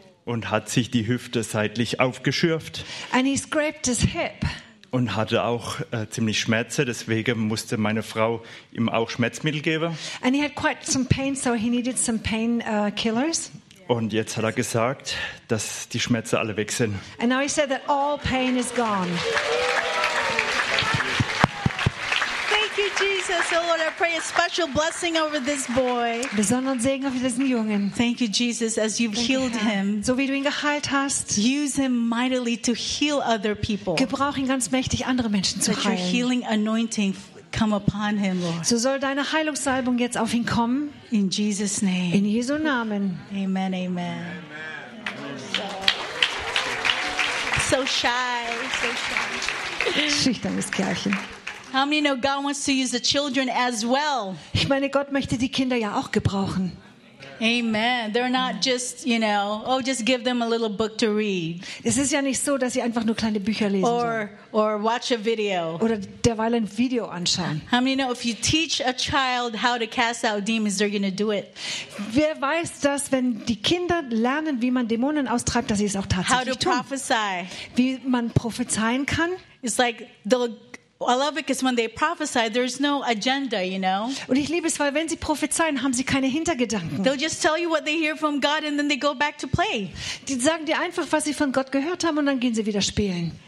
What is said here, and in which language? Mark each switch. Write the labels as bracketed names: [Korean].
[German] Und hat sich die Hüfte seitlich aufgeschürft. [English] And he scraped his hip. [German] Und hatte auch ziemlich Schmerzen, deswegen musste meine Frau ihm auch Schmerzmittel geben. [English] And he had quite some pain, so he needed some pain killers. [German] Und jetzt hat er gesagt, dass die Schmerzen alle weg sind. [English] And now he said that all pain is gone. Jesus, oh Lord, I pray a special blessing over this boy. [German] Besonderen Segen auf diesen Jungen. [English] Thank you, Jesus, as you've healed him. [German] So wie du ihn geheilt hast. [English] Use him mightily to heal other people. [German] Gebrauch ihn ganz mächtig, andere Menschen zu heilen. [English] Let your healing anointing come upon him, Lord. [German] So soll deine Heilungssalbung jetzt auf ihn kommen. [English] In Jesus' name. [German] In Jesu Namen. [English] Amen, amen. Amen. So shy, so shy. [German] Schüchternes Kerlchen. [English] How many know God wants to use the children as well? [German] Ich meine, Gott möchte die Kinder ja auch gebrauchen. [English] Amen. They're not just, you know, oh, just give them a little book to read. [German] Es ist ja nicht so, dass sie einfach nur kleine Bücher lesen sollen. [English] Or watch a video. [German] Oder derweil ein Video anschauen. [English] How many know if you teach a child how to cast out demons, they're going to do it? [German] Wer weiß, dass wenn die Kinder lernen, wie man Dämonen austreibt, dass sie es auch tatsächlich [English] how to [German] tun? [English] Prophesy. [German] Wie man prophezeien kann? [English] It's like I love it because when they prophesy, there's no agenda, you know. [German] Und ich liebe es, weil wenn sie prophezeien, haben sie keine Hintergedanken. [English] They'll just tell you what they hear from God, and then they go back to play. [German] Die sagen dir einfach, was sie von Gott gehört haben, und dann gehen sie wieder spielen.